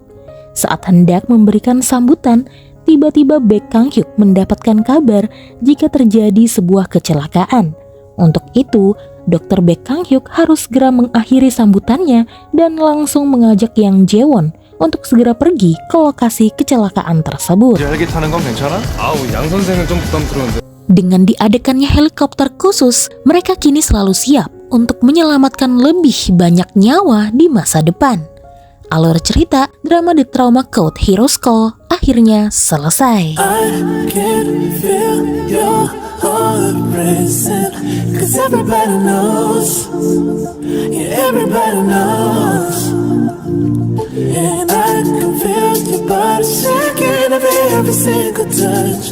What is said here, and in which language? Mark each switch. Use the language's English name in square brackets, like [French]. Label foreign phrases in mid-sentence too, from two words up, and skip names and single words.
[Indonesian] Saat hendak memberikan sambutan, tiba-tiba Baek Kang-hyuk mendapatkan kabar jika terjadi sebuah kecelakaan. Untuk itu, Dr. Baek Kang-hyuk harus segera mengakhiri sambutannya dan langsung mengajak Yang Jae-won untuk segera pergi ke lokasi kecelakaan tersebut. [Korean] 헬기 타는 건 괜찮아? 아우, 양 선생은 좀 부담스러운데. [Indonesian] Dengan diadakannya helikopter khusus, mereka kini selalu siap untuk menyelamatkan lebih banyak nyawa di masa depan. Alur cerita drama The Trauma Code Heroes Call akhirnya selesai. [English] I can feel your heart racing, 'cause everybody knows, yeah, everybody knows. And I can feel your body shaking every single touch.